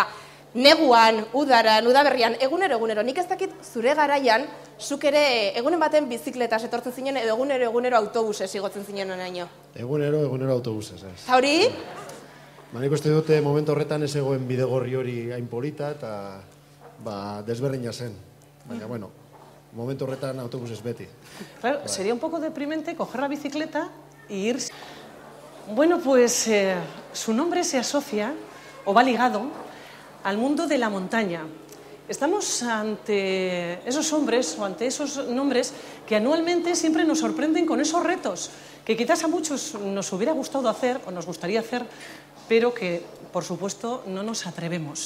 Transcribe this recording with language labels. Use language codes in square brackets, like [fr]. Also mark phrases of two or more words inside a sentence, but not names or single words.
[eu] Neguan, udaran, udaberrian, egunero. Nik ez dakit zure garaian zuk ere egunen baten bizikletaz etortzen zinen edo egunero autobusez igotzen zinen onaino. Egunero autobusez, ez. Eta hori? Nik uste dute momentu horretan ez egoen bidegorri hori hain polita eta desberdina zen. Baina, bueno, momentu horretan autobusez beti. [es] Claro, sería un poco deprimente coger la bicicleta y irse. Bueno, pues su nombre se asocia o va ligado al mundo de la montaña. Estamos ante esos hombres o ante esos nombres que anualmente siempre nos sorprenden con esos retos que quizás a muchos nos hubiera gustado hacer o nos gustaría hacer, pero que, por supuesto, no nos atrevemos.